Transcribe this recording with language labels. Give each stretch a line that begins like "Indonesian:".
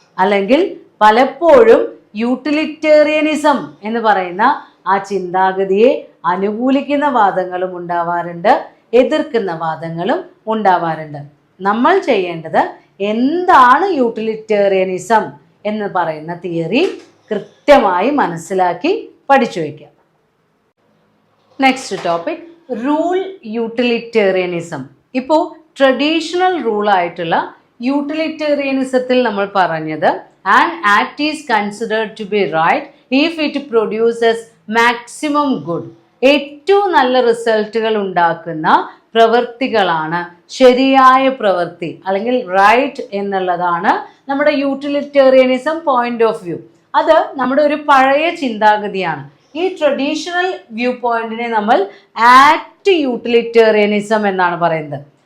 Malayalam: അല്ലെങ്കിൽ പലപ്പോഴും യൂട്ടിലിറ്റേറിയനിസം എന്ന് പറയുന്ന ആ ചിന്താഗതിയെ അനുകൂലിക്കുന്ന വാദങ്ങളും ഉണ്ടാവാറുണ്ട്, എതിർക്കുന്ന വാദങ്ങളും ഉണ്ടാവാറുണ്ട്. നമ്മൾ ചെയ്യേണ്ടത് എന്താണ് യൂട്ടിലിറ്റേറിയനിസം എന്ന് പറയുന്ന തിയറി കൃത്യമായി മനസ്സിലാക്കി പഠിച്ചു വയ്ക്കുക.
English: Next topic, rule utilitarianism.
Malayalam: ഇപ്പോൾ ട്രഡീഷണൽ റൂളായിട്ടുള്ള യൂട്ടിലിറ്റേറിയനിസത്തിൽ നമ്മൾ പറഞ്ഞത്
English: an act is considered to be right if it produces maximum good.
Malayalam: ഏറ്റവും നല്ല റിസൾട്ടുകൾ ഉണ്ടാക്കുന്ന പ്രവൃത്തികളാണ് ശരിയായ പ്രവൃത്തി, അല്ലെങ്കിൽ റൈറ്റ് എന്നുള്ളതാണ് നമ്മുടെ യൂട്ടിലിറ്റേറിയനിസം പോയിന്റ് ഓഫ് വ്യൂ. അത് നമ്മുടെ ഒരു പഴയ ചിന്താഗതിയാണ്. ഈ ട്രഡീഷണൽ വ്യൂ പോയിന്റിനെ നമ്മൾ ആക്ട് യൂട്ടിലിറ്റേറിയനിസം എന്നാണ് പറയുന്നത്.